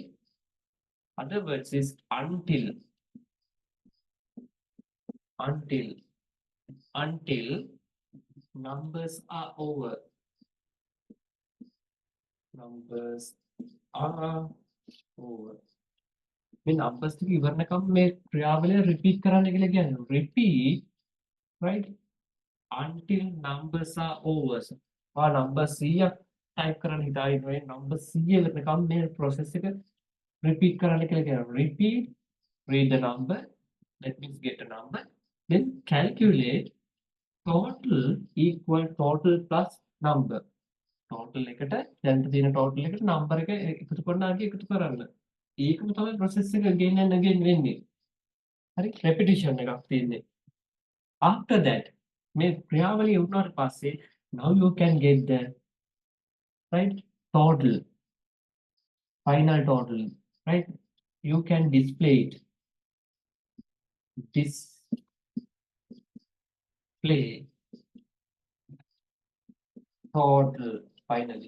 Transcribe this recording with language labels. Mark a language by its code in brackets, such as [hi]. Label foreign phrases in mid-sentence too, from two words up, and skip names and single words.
[en] Other words is until numbers are over. Numbers are over. [si] මේ numbers ටික ඉවරනකම් මේ ක්‍රියාවලිය repeat කරන්න කියලා කියන්නේ. [en] Repeat, right? Until numbers are over. [si] number 100ක් type කරන්න හිතාගෙන number 100 වෙනකම් මේ process එක repeat කරන්න කියලා කියනවා. [en] Repeat, read the number, that means get a number, then calculate total equal total plus number. [si] Total එකට දැන් තියෙන total එකට number එක එකතු කරනවා එකතු කරන්න. ඒකම තමයි process එක [en] again and again [si] වෙන්නේ. හරි repetition එකක් තියෙන්නේ. [en] After that [si] මේ ක්‍රියාවලිය වුණාට පස්සේ [en] now you can get the right total, final total, right? You can display it. Display total finally.